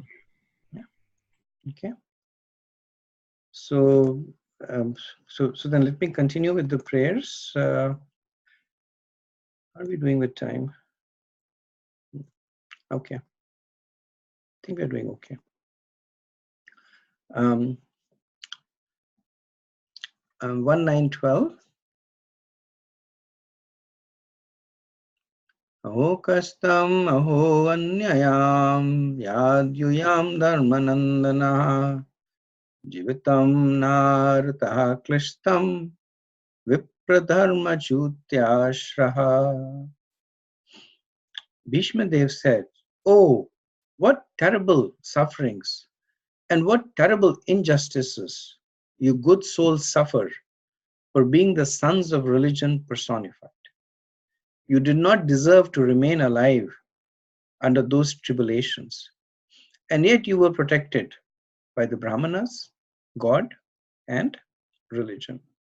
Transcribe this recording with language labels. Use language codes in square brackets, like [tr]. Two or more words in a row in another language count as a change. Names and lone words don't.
[en] Yeah. Okay. So then let me continue with the prayers. How are we doing with time? Okay. I think we're doing okay. 1912. [sa] अहो कष्टम् अहो अन्याय्यम् यद्यूयम् धर्मनन्दना जीवितम् नार्हथ क्लिष्टम् विप्रधर्म च्युताश्रयाः. [en] Bhishma Dev said, "Oh, what terrible sufferings and what terrible injustices you good souls suffer for being the sons of religion personified. You did not deserve to remain alive under those tribulations, and yet you were protected by the Brahmanas, God, and religion."